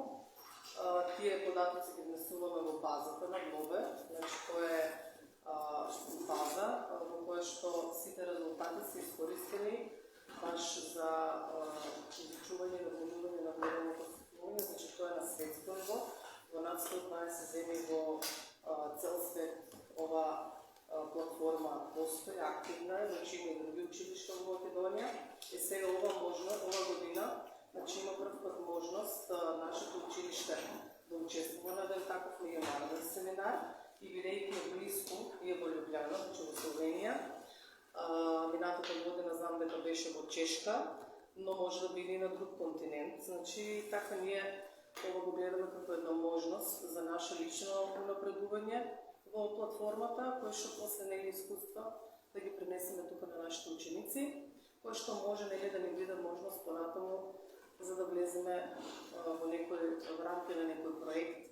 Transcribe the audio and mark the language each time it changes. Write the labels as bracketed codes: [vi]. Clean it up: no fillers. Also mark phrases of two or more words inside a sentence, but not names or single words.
[mk] Тие податоци ги внесуваме во базата на Глобе, значи која е база во која што сите резултати се искористени баш за изучување на внимување на глобалното затоплување, значи тоа е на светско ниво, во над 120 земји во цел свет ова платформа постои, активна е, значи има и други училишта во Македонија. И сега ова година, значи има прв път можност нашето училище да участвува на един такъв международен семинар и бидейки е близко и е во Любляна, значи во Словенија. Минатата година знам дека беше во Чешка, но може да биде и на друг континент. Значи така ние ова го гледаме како една можност за наше лично напредување во платформата, кој што после нели искуства да ги пренесеме тука на нашите ученици, кој што може нели да ни биде можност понатаму за да влеземе во некој рамки на некој проект.